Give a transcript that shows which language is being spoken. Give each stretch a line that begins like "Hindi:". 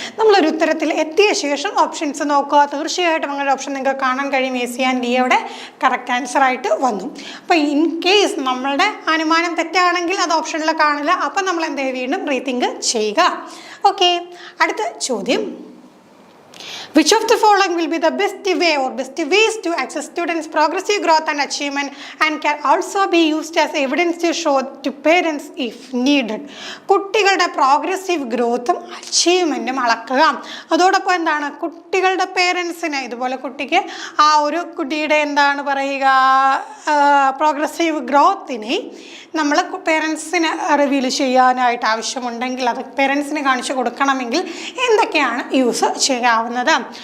Malayalam: നമ്മളൊരു ഉത്തരത്തിൽ എത്തിയ ശേഷം ഓപ്ഷൻസ് നോക്കുക. തീർച്ചയായിട്ടും അങ്ങനെ ഓപ്ഷൻ നിങ്ങൾക്ക് കാണാൻ കഴിയും. എ സി ആൻഡ് ഡി അവിടെ കറക്റ്റ് ആൻസർ ആയിട്ട് വന്നു. അപ്പോൾ ഇൻ കേസ് നമ്മളുടെ അനുമാനം തെറ്റാണെങ്കിൽ അത് ഓപ്ഷനിൽ കാണില്ല. അപ്പം നമ്മൾ എന്ത് വീണ്ടും റീതിങ്ക് ചെയ്യുക. ഓക്കെ, അടുത്ത ചോദ്യം.
English: Which of the following will be the best way or best ways to access students' progressive growth and achievement and can also be used as evidence to show to parents if needed?
Malayalam: കുട്ടികളുടെ progressive ഗ്രോത്തും അച്ചീവ്മെൻറ്റും അളക്കുക. അതോടൊപ്പം എന്താണ് കുട്ടികളുടെ പേരൻസിന് ഇതുപോലെ കുട്ടിക്ക് ആ ഒരു കുട്ടിയുടെ എന്താണ് പറയുക പ്രോഗ്രസീവ് ഗ്രോത്തിനെ നമ്മൾ പേരൻസിന് റിവീൽ ചെയ്യാനായിട്ട് ആവശ്യമുണ്ടെങ്കിൽ അത് പേരൻസിന് കാണിച്ചു കൊടുക്കണമെങ്കിൽ എന്തൊക്കെയാണ് യൂസ് ചെയ്യാവുന്നത്?